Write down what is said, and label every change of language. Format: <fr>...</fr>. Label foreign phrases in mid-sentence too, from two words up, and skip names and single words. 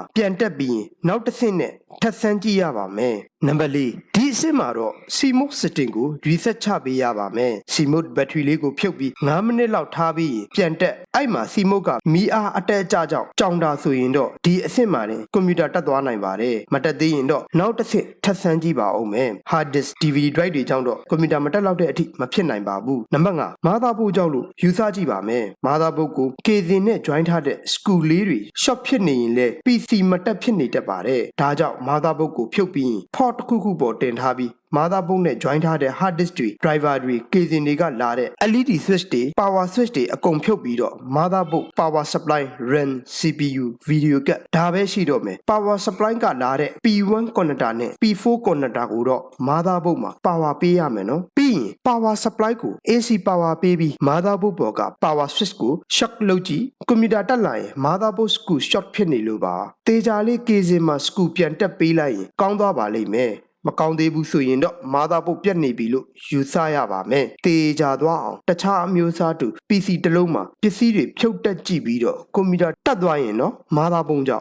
<my>ပြန်တက်ပြီးရင်နောက်တစ်ဆင့်နဲ့ထပ်စမ်းကြည့်ရပါမယ်နံပါတ်4ဒီအဆင့်မှာတော့</my> <en>CMOS setting</en> <my>ကို reset ချပေးရပါမယ်</my> <en>CMOS battery</en> <my>လေးကိုဖြုတ်ပြီး9မိနစ်လောက်ထားပြီးပြန်တက်အဲ့မှာ CMOS ကမီးအားအတက်အကျကြောင့်ကြောင်တာဆိုရင်တော့ဒီအဆင့်မှာတင်ကွန်ပျူတာတက်သွားနိုင်ပါတယ်မတက်သေးရင်တော့နောက်တစ်ဆင့်ထပ်စမ်းကြည့်ပါဦးမယ်</my> <en>hard disk DVD drive</en> <my>တွေကြောင့်တော့ကွန်ပျူတာမတက်လောက်တဲ့အထိမဖြစ်နိုင်ပါဘူးနံပါတ်5 motherboard ကြောင့်လို့ယူ ဆကြည့်ပါမယ် motherboard ကို casing နဲ့ join ထားတဲ့ screw လေးတွေ short ဖြစ်နေရင်လဲ PC မတက်ဖြစ်နေတတ်ပါတယ်ဒါကြောင့် motherboard ကိုဖြုတ်ပြီး port တစ်ခုခုပေါ်တင်ထားပြီး motherboard နဲ့ join ထားတဲ့</my> <en>hard disk</en> <my>တွေ driver တွေ casing တွေကလာတဲ့</my> <en>LED switch</en> <my>တွေ</my> <en>power switch</en> <my>တွေအကုန်ဖြုတ်ပြီးတော့</my> <en>motherboard power supply RAM CPU video card</en> <my>ဒါပဲရှိတော့မယ်</my> <en>power supply</en> <my>ကလာတဲ့</my> <en>P1 connector</en> <my>နဲ့</my> <en>P4 connector</en> <my>ကိုတော့ motherboard မှာ power ပေးရမယ်နော်ပြီးရင်</my> <en>power supply</en> <my>ကို</my> <en>AC power</en> <my>ပေးပြီး motherboard ပေါ်က</my> <en>power switch</en> <my>ကို shock လုပ်ကြည့်ကွန်ပျူတာတက်လာရင်</my> <en>motherboard screw short</en> <my>ဖြစ်နေလို့ပါတေချာလေး casing မှာ screw ပြန်တက်ပေးလိုက်ရင်ကောင်းသွားပါလိမ့်မယ် မကောင်းသေးဘူးဆိုရင်တော့ motherboard ပြတ်နေပြီလို့ယူဆရပါမယ်တေချာသွားအောင်တခြားအမျိုးအစားတူ PC တစ်လုံးမှာပစ္စည်းတွေဖြုတ်တက်ကြည့်ပြီးတော့ကွန်ပျူတာတက်သွားရင်တော့ motherboard ကြောင့်</my>